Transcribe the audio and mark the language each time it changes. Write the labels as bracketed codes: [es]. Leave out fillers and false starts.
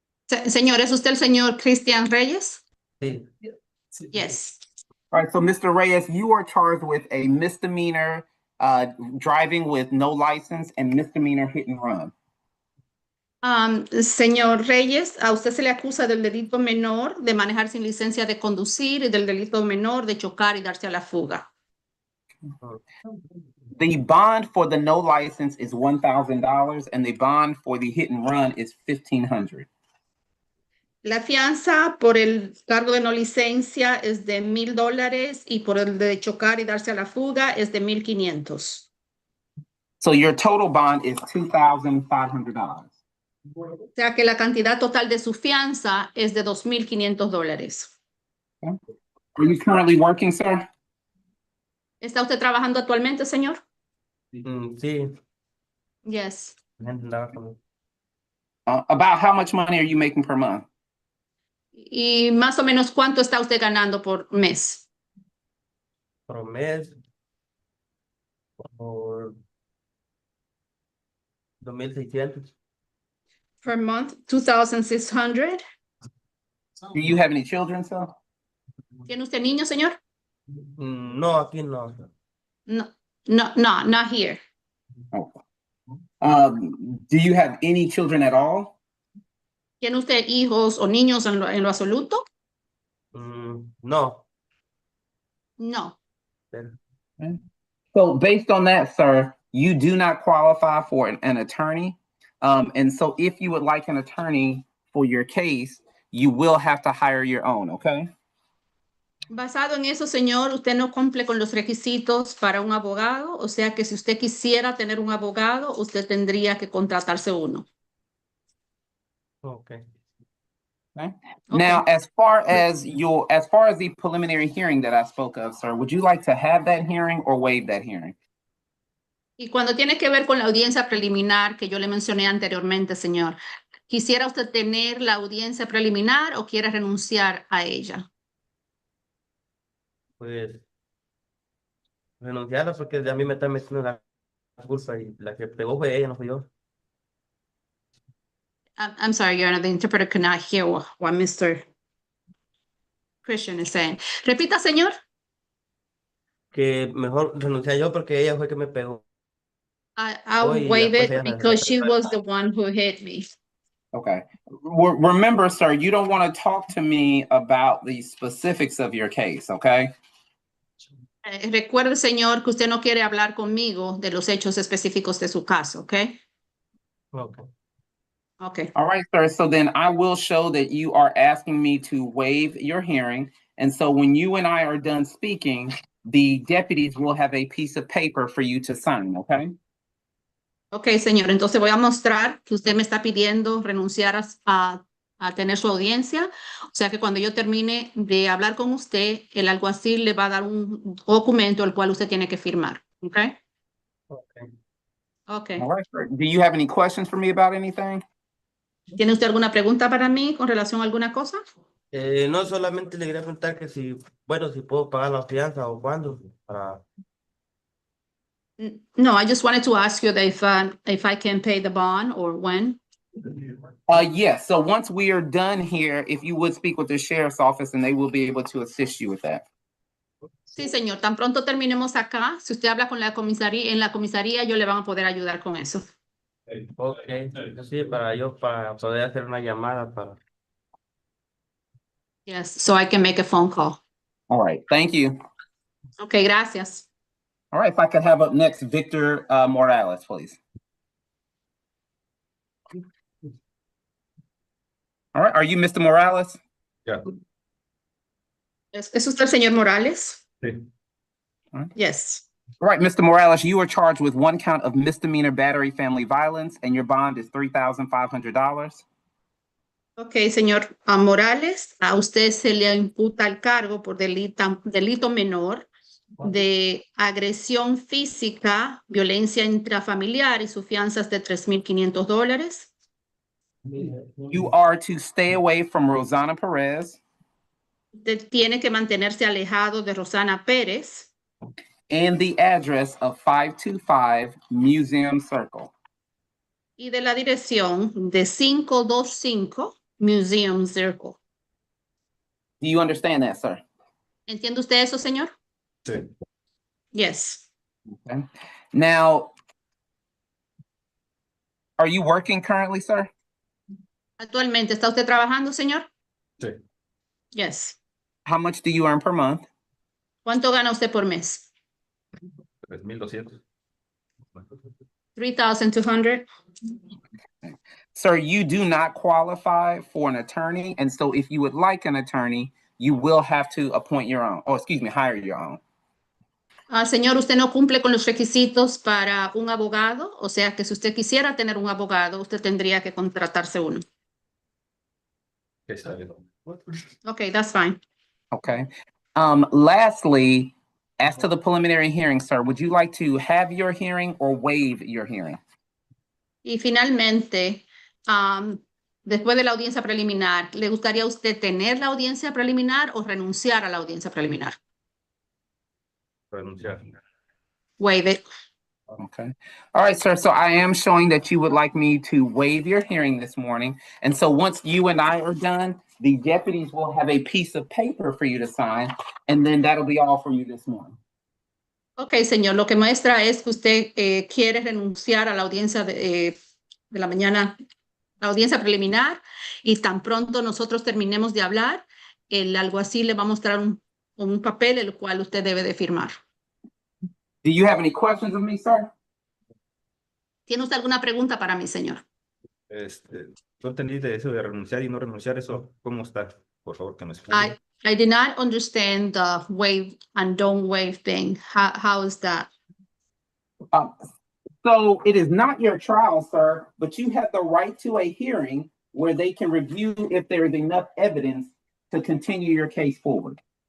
[es] Señor, ¿es usted el señor Cristian Reyes? [en] Yes. All right, so Mr. Reyes, you are charged with a misdemeanor driving with no license and misdemeanor hit and run. [es] Señor Reyes, a usted se le acusa del delito menor de manejar sin licencia de conducir y del delito menor de chocar y darse a la fuga. [en] The bond for the no license is $1,000 and the bond for the hit and run is $1,500. [es] La fianza por el cargo de no licencia es de $1,000 y por el de chocar y darse a la fuga es de $1,500. [en] So your total bond is $2,500. [es] O sea que la cantidad total de su fianza es de $2,500. [en] Are you currently working, sir? [es] ¿Está usted trabajando actualmente, señor? Sí. [en] Yes. About how much money are you making per month? [es] ¿Y más o menos cuánto está usted ganando por mes? Por mes. Por 2,600. [en] Per month, 2,600. Do you have any children, sir? [es] ¿Tiene usted niños, señor? No, aquí no. [en] No, not here. Do you have any children at all? [es] ¿Tiene usted hijos o niños en lo absoluto? No. [en] No. So based on that, sir, you do not qualify for an attorney. And so if you would like an attorney for your case, you will have to hire your own, okay? [es] Basado en eso, señor, usted no cumple con los requisitos para un abogado, o sea que si usted quisiera tener un abogado, usted tendría que contratarse uno. [en] Okay. Okay. Now, as far as the preliminary hearing that I spoke of, sir, would you like to have that hearing or waive that hearing? [es] Y cuando tiene que ver con la audiencia preliminar que yo le mencioné anteriormente, señor, ¿quisiera usted tener la audiencia preliminar o quiere renunciar a ella? Pues renunciarla porque a mí me está metiendo la culpa y la que pegó fue ella, no fui yo. [en] I'm sorry, Your Honor, the interpreter could not hear what Mr. Christian is saying. [es] Repita, señor. Que mejor renunciar yo porque ella fue que me pegó. [en] I'll [es] y [en] waive [es] después [en] it [es] ella [en] because she was the one who hit me. Okay. Remember, sir, you don't want to talk to me about the specifics of your case, okay? [es] Recuerde, señor, que usted no quiere hablar conmigo de los hechos específicos de su caso, ¿ok? [en] Okay. Okay. All right, sir. So then I will show that you are asking me to waive your hearing. And so when you and I are done speaking, the deputies will have a piece of paper for you to sign, okay? [es] Ok, señor, entonces voy a mostrar que usted me está pidiendo renunciar a tener su audiencia. O sea que cuando yo termine de hablar con usted, el alguacil le va a dar un documento el cual usted tiene que firmar. [en] Ok. Okay. Ok. All right, sir. Do you have any questions for me about anything? [es] ¿Tiene usted alguna pregunta para mí con relación a alguna cosa? No, solamente le quería preguntar que si, bueno, si puedo pagar la fianza o cuándo para. [en] No, I just wanted to ask you that if I can pay the bond or when. Yes. So once we are done here, if you would speak with the sheriff's office and they will be able to assist you with that. [es] Sí, señor. Tan pronto terminemos acá, si usted habla con la comisaría, en la comisaría, ellos le van a poder ayudar con eso. [en] Okay. [es] Sí, para poder hacer una llamada para. [en] Yes, so I can make a phone call. All right. Thank you. Okay, [es] gracias. [en] All right. If I could have up next, Victor Morales, please. All right. Are you Mr. Morales? Yeah. [es] ¿Es usted el señor Morales? Sí. [en] Yes. All right, Mr. Morales, you are charged with one count of misdemeanor battery family violence, and your bond is $3,500. [es] Ok, señor Morales, a usted se le imputa el cargo por delito menor de agresión física, violencia intrafamiliar y su fianza es de $3,500. [en] You are to stay away from Rosanna Perez [es] Usted tiene que mantenerse alejado de Rosana Pérez [en] and the address of 525 Museum Circle. [es] y de la dirección de 525 Museum Circle. [en] Do you understand that, sir? [es] ¿Entiende usted eso, señor? Sí. [en] Yes. Okay. Now, are you working currently, sir? [es] Actualmente, ¿está usted trabajando, señor? Sí. [en] Yes. How much do you earn per month? [es] ¿Cuánto gana usted por mes? 3,200. [en] 3,200. Sir, you do not qualify for an attorney, and so if you would like an attorney, you will have to appoint your own, or excuse me, hire your own. [es] Señor, usted no cumple con los requisitos para un abogado, o sea que si usted quisiera tener un abogado, usted tendría que contratarse uno. Está bien. [en] Okay, that's fine. Okay. Lastly, as to the preliminary hearing, sir, would you like to have your hearing or waive your hearing? [es] Y finalmente, después de la audiencia preliminar, ¿le gustaría a usted tener la audiencia preliminar o renunciar a la audiencia preliminar? Renunciar. [en] Waive it. Okay. All right, sir. So I am showing that you would like me to waive your hearing this morning. And so once you and I are done, the deputies will have a piece of paper for you to sign, and then that'll be all for you this morning. Ok, señor, lo que muestra es que usted quiere renunciar a la audiencia de la mañana, la audiencia preliminar, y tan pronto nosotros terminemos de hablar, el alguacil le va a mostrar un papel el cual usted debe de firmar. Do you have any questions of me, sir? [es] ¿Tiene usted alguna pregunta para mí, señor? No entendí de eso de renunciar y no renunciar, eso, ¿cómo está? Por favor, que me explique. [en] I did not understand the waive and don't waive thing. How is that? So it is not your trial, sir, but you have the right to a hearing where they can review if there is enough evidence to continue your case forward.